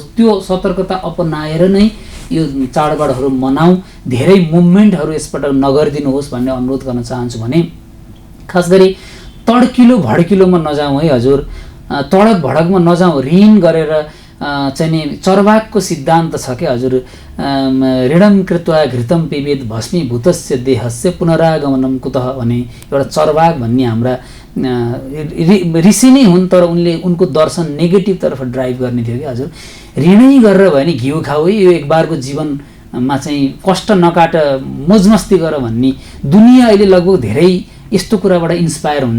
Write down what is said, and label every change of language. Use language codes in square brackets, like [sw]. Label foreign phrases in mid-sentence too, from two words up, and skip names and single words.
[ne] त्यो सतर्कता अपनाएर नै यो चाडबाडहरू मनाऊ, धेरै मुभमेन्टहरू यसपटक नगरिदिनुहोस् भन्ने अनुरोध गर्न चाहन्छु। भने खास गरी तड्किलो भड्किलोमा नजाउँ है हजुर, तडक भडकमा नजाउँ, ऋण गरेर चाहिँ नि चर्वाकको सिद्धान्त छ क्या हजुर, [sa] ऋणम कृत्वा घृतम पिबेत भस्मीभूतस्य देहस्य पुनरागमनम कुतः [ne] भने एउटा चर्वाक भन्ने हाम्रा ऋषि नै हुन्, तर उनको दर्शन नेगेटिभतर्फ ड्राइभ गर्ने थियो कि हजुर। ऋणै गरेर भयो भने घिउ खाऊ है, यो एक बारको जीवनमा चाहिँ कष्ट नकाट, मोजमस्ती गर भन्ने दुनियाँ अहिले लगभग धेरै यस्तो कुराबाट इन्सपायर हुन्छ।